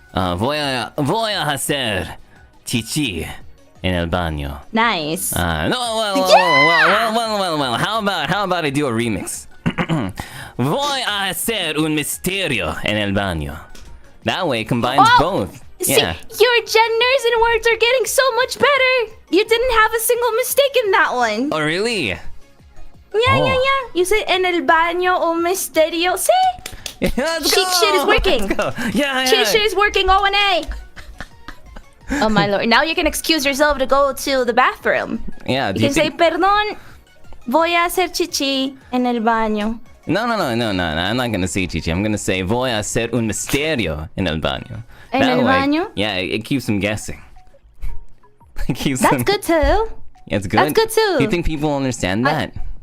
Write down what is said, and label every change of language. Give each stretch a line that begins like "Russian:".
Spanish: Voy a hacer chichi en el baño.
English: Nice. Well. How about I do a remix?
Spanish: Voy a hacer un misterio en el baño.
English: That way it combines both. See, Yeah. your genders and words are getting so much better. You didn't have a single mistake in that one. Oh, really? Yeah. You said
Spanish: en el baño un misterio.
English: See? Yeah, let's go. Cheat shit is working. Let's go. Yeah. Cheat shit is working. O&A. Oh my lord. Now you can excuse yourself to go to the bathroom. Yeah. You can say,
Spanish: perdón, voy a hacer chichi en el baño.
English: No. I'm not gonna say chichi. I'm gonna say
Spanish: voy a hacer un misterio en el baño. En el baño?
English: Yeah, it keeps them guessing. That's good too. Yeah, it's good. That's good too. Do you think people understand that?